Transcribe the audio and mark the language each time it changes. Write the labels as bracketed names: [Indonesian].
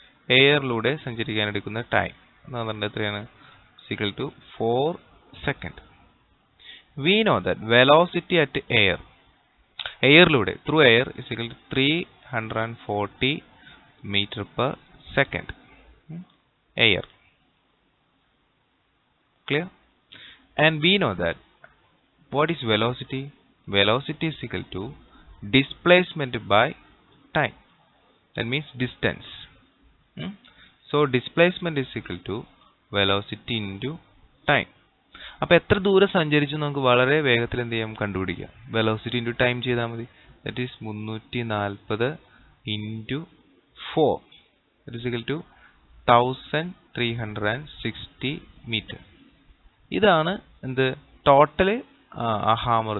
[Malayalam] എയറിലൂടെ സഞ്ചരിക്കാൻ എടുക്കുന്ന ടൈം എന്ന് പറഞ്ഞാൽ എത്രയാണ്? [English] equal to 4 seconds. We know that velocity at airലൂടെ through air is equal to 340 meter per second. Air. Clear? And we know that what is velocity? Velocity is equal to displacement by time. That means distance. So displacement is equal to velocity into time. [Malayalam] അപ്പോൾ എത്ര ദൂരം സഞ്ചരിച്ചു നമുക്ക് വളരെ വേഗത്തിൽ എന്ത് ചെയ്യാം? കണ്ടുപിടിക്കാം. [English] velocity into time [Malayalam] ചെയ്താൽ മതി. [English] That is 340 into 4. That is equal to 1360 metre. [Malayalam] ഇതാണ് എന്ത് ടോട്ടൽ ഹാമർ.